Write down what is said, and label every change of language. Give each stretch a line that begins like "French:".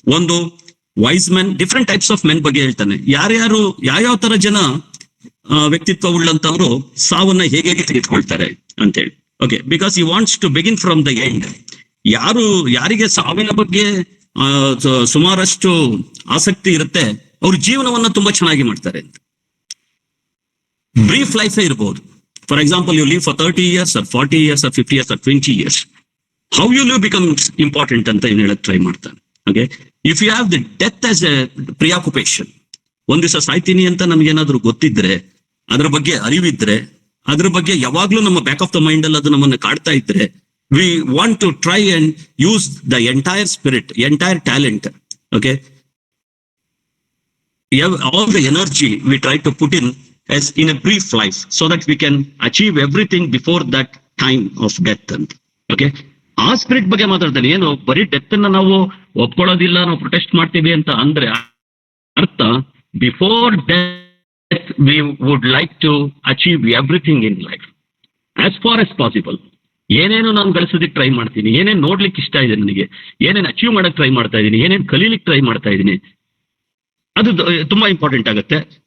Kannada: ಒಂದು wise men, different types of men ಬಗ್ಗೆ ಹೇಳ್ತಾನೆ. ಯಾವ್ಯಾವ ತರ ಜನ ವ್ಯಕ್ತಿತ್ವ ಉಳ್ಳಂತವ್ರು ಸಾವನ್ನ ಹೇಗೆ ತೆಗೆದುಕೊಳ್ತಾರೆ ಅಂತೇಳಿ. Okay,
English: Because he wants to begin from the end.
Kannada: ಯಾರಿಗೆ ಸಾವಿನ ಬಗ್ಗೆ ಸುಮಾರಷ್ಟು ಆಸಕ್ತಿ ಇರುತ್ತೆ, ಅವ್ರ ಜೀವನವನ್ನ ತುಂಬಾ ಚೆನ್ನಾಗಿ ಮಾಡ್ತಾರೆ ಅಂತ. ಬ್ರೀಫ್ ಲೈಫ್ ಇರಬಹುದು.
English: For example, you live for 30 years or 40 years or 50 years or 20 years. How you live becomes important
Kannada: ಅಂತ ಏನ್ ಹೇಳಕ್ ಟ್ರೈ ಮಾಡ್ತಾನೆ. Okay,
English: if you have the death as a preoccupation,
Kannada: ಒಂದ್ ದಿವಸ ಸಾಯ್ತೀನಿ ಅಂತ ನಮ್ಗೇನಾದ್ರೂ ಗೊತ್ತಿದ್ರೆ, ಅದ್ರ ಬಗ್ಗೆ ಅರಿವಿದ್ರೆ, ಅದ್ರ ಬಗ್ಗೆ ಯಾವಾಗ್ಲೂ ನಮ್ಮ ಬ್ಯಾಕ್ ಆಫ್ ದ ಮೈಂಡ್ ಅಲ್ಲಿ ಅದು ನಮ್ಮನ್ನ ಕಾಡ್ತಾ ಇದ್ರೆ,
English: we want to try and use the entire spirit, entire talent, okay, all the energy we try to put in as in a brief life, so that we can achieve everything before that time of death ಅಂತ.
Kannada: Okay, ಆ spirit ಬಗ್ಗೆ ಮಾತಾಡ್ತಾನೆ. ಏನು ಬರೀ death ಅನ್ನ ನಾವು ಒಪ್ಕೊಳ್ಳೋದಿಲ್ಲ, ನಾವು protest ಮಾಡ್ತೀವಿ ಅಂತ ಅಂದ್ರೆ ಅರ್ಥ,
English: Before death we would like to achieve everything in life as far as possible.
Kannada: ಏನೇನು ನಾನು ಗಳಿಸೋದಕ್ಕೆ ಟ್ರೈ ಮಾಡ್ತೀನಿ, ಏನೇನು ನೋಡ್ಲಿಕ್ಕೆ ಇಷ್ಟ ಇದೆ ನನಗೆ, ಏನೇನು ಅಚೀವ್ ಮಾಡಕ್ ಟ್ರೈ ಮಾಡ್ತಾ ಇದ್ದೀನಿ, ಏನೇನು ಕಲೀಲಿಕ್ಕೆ ಟ್ರೈ ಮಾಡ್ತಾ ಇದ್ದೀನಿ, ಅದು ತುಂಬಾ ಇಂಪಾರ್ಟೆಂಟ್ ಆಗುತ್ತೆ.